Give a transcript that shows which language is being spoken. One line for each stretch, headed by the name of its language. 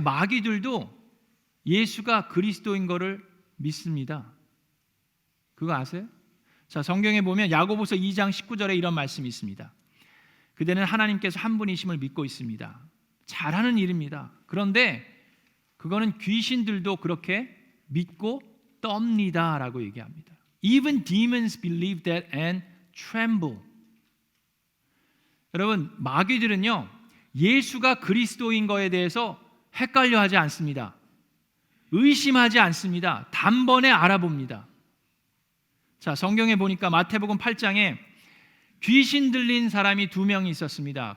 Korean: 마귀들도 예수가 그리스도인 것을 믿습니다. 그거 아세요? 자, 성경에 보면 야고보서 2장 19절에 이런 말씀이 있습니다. 그대는 하나님께서 한 분이심을 믿고 있습니다. 잘하는 일입니다. 그런데 그거는 귀신들도 그렇게 믿고 떱니다 라고 얘기합니다.
English: Even demons believe that and tremble.
Korean: 여러분, 마귀들은요 예수가 그리스도인 거에 대해서 헷갈려 하지 않습니다. 의심하지 않습니다. 단번에 알아봅니다. 자, 성경에 보니까 마태복음 8장에 귀신 들린 사람이 2명이 있었습니다.